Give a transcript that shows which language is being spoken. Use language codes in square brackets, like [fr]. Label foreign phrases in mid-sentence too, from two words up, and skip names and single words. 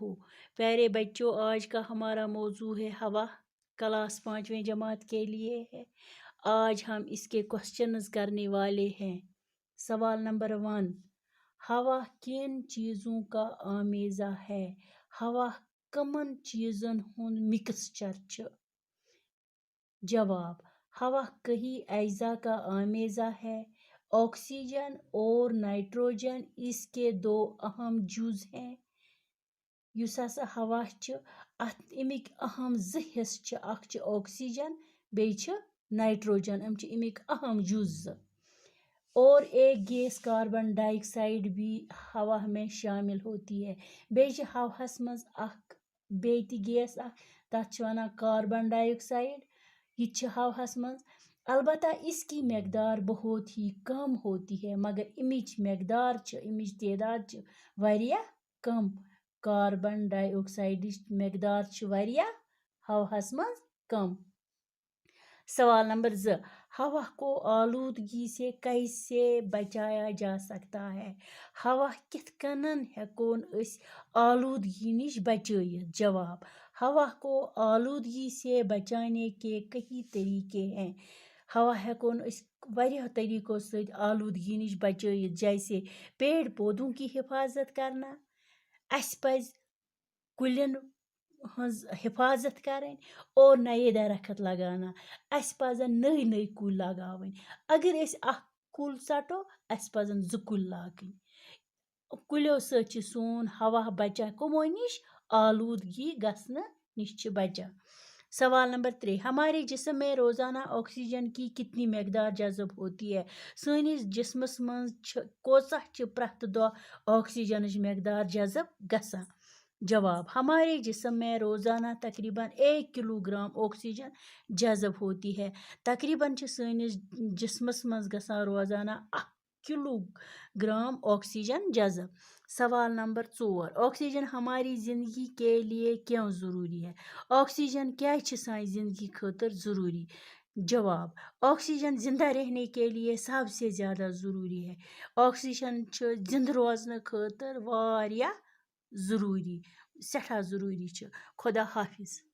[ur] پیارے بچوں، آج کا ہمارا موضوع ہے ہوا، کلاس 5ویں جماعت کے لیے ہے۔ آج ہم اس کے کوشچنز کرنے والے ہیں۔ سوال نمبر 1، ہوا کن چیزوں کا آمیزہ ہے؟ [ks] ہوا کمن چیزن ہند مکسچر چھ؟ [ur] جواب، ہوا کئی اجزاء کا آمیزہ ہے۔ آکسیجن اور نائٹروجن اس کے دو اہم جز ہیں۔ [ks] یس ہسا ہوا امک اہم زٕ حصہٕ چھ، اکھ چھ آکسیجن بیٚیہِ چھ نائٹروجن، ام چھ امک اہم جز زٕ۔ [ur] اور ایک گیس کاربن ڈائی آکسائڈ بھی ہوا میں شامل ہوتی ہے۔ [ks] بیٚیہِ چھ ہوہس مز اکھ بیٚیہِ تہِ گیس اکھ، تتھ چھ ونان کاربن ڈائی آکسائڈ، یہ چھ ہوہس مز۔ [ur] البتہ اس کی مقدار بہت ہی کم ہوتی ہے، [ks] مگر امچ مقدار امچ تعداد چھ واریاہ کم۔ کاربن ڈائی آکسائڈ مقدار چھ واریاہ ہوہس مز کم۔ [ur] سوال نمبر 2، ہوا کو آلودگی سے کیسے بچایا جا سکتا ہے؟ [ks] ہوا کتھ کنن ہیکون اس آلودگی نش بچائیت؟ [ur] جواب، ہوا کو آلودگی سے بچانے کے کئی طریقے ہیں۔ [ks] ہوا ہیکون اس واریاہ طریقوں سے آلودگی نش بچائیت، [ur] جیسے پیڑ پودوں کی حفاظت کرنا، [ks] اس پز کلین ہز حفاظت کریں [ur] اور نئے درخت لگانا۔ [ks] اس پزن نئی نئی کل لگاویں۔ اگر اس اکھ کل ژٹو اس پزن زٕ کل لاگٕنۍ۔ کلیو سۭتۍ چھ سون ہوا بچان کمو نش؟ آلودگی گژھنہٕ نش چھ بچان۔ [ur] سوال نمبر 3، ہمارے جسم میں روزانہ آکسیجن کی کتنی مقدار جذب ہوتی ہے؟ [ks] سٲنِس جسمس منٛز کوتاہ چھ پرٛٮ۪تھ دۄہ آکسیجنٕچ مقدار جذب گژھان؟ [ur] جواب، ہمارے جسم میں روزانہ تقریباً 1 کلو گرام آکسیجن جذب ہوتی ہے۔ [ks] تقریباً چھ سٲنِس جسمس منٛز گژھان روزانہ 1 کلو گرام آکسیجن جذب۔ [ur] سوال نمبر 4، آکسیجن ہماری زندگی کے لیے کیوں ضروری ہے؟ [ks] آکسیجن کیا چھ سانہِ زندگی خاطر ضروری؟ [ur] جواب، آکسیجن زندہ رہنے کے لیے سب سے زیادہ ضروری ہے۔ [ks] آکسیجن چھ زندہ روزنہٕ خاطر واریاہ ضروری، سٹھاہ ضروری چھ۔ [ur] خدا حافظ۔